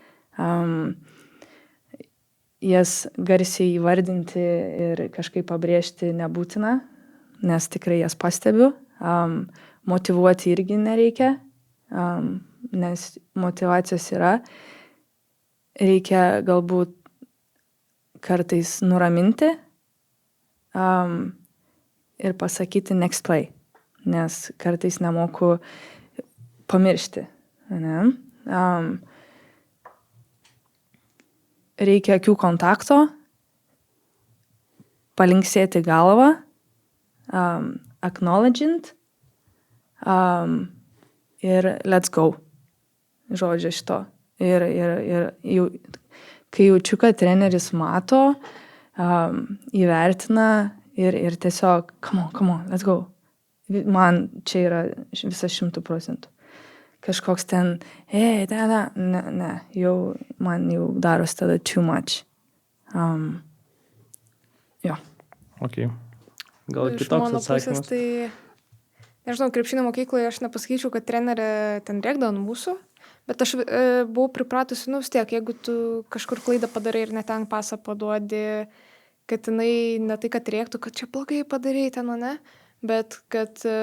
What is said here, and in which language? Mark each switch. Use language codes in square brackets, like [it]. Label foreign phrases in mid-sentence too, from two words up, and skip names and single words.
[lt] Jas garsiai įvardinti ir kažkaip pabrėžti nebūtina, nes tikrai jas pastebiu. Motyvuoti irgi nereikia, nes motyvacijos yra. Reikia galbūt kartais nuraminti ir pasakyti [en] next play, [lt] nes kartais nemoku pamiršti. Ne? Reikia akių kontakto, palinksėti galvą, acknowledging ir [en] let's go. [lt] Žodžio šito. Ir jau, kai jaučiu, kad treneris mato, įvertina ir tiesiog [en] come on, let's go. [lt] Man čia yra visas 100%. Kažkoks ten, ne, jau man jau daros tada [en] too much. [lt] Jo. Ok. Gal kitoks atsakymas? Tai nežinau, krepšinio mokykloje aš nepasakyčiau, kad trenerė ten rėkdavo ant mūsų, bet aš buvau pripratusi, nu vis tiek, jeigu tu kažkur klaidą padarai ir net ten pasą paduodi, kad jinai ne tai, kad rėktų, kad čia blogai padarai ten, ne, bet kad